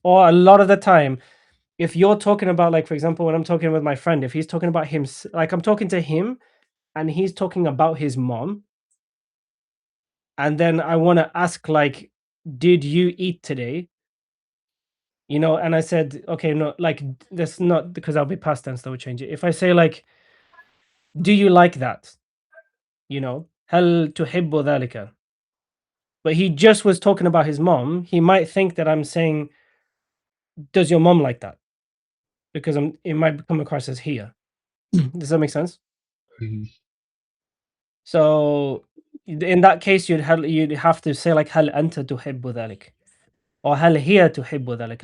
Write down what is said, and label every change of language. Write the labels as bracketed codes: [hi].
[en] Or a lot of the time, if you're talking about, like, for example, when I'm talking with my friend, if he's talking about him, like I'm talking to him and he's talking about his mom, and then I want to ask, like, did you eat today? You know, and I said, okay, no, like, that's not because I'll be past tense, that would change it. If I say, like, do you like that? You know, [ar] هل تحب ذلك? [en] But he just was talking about his mom, he might think that I'm saying, does your mom like that? Because it might come across as here. Does that make sense? So in that case, you'd have to say like [ar] هل أنت تحب ذلك, [en] or [ar] هل هي تحب ذلك.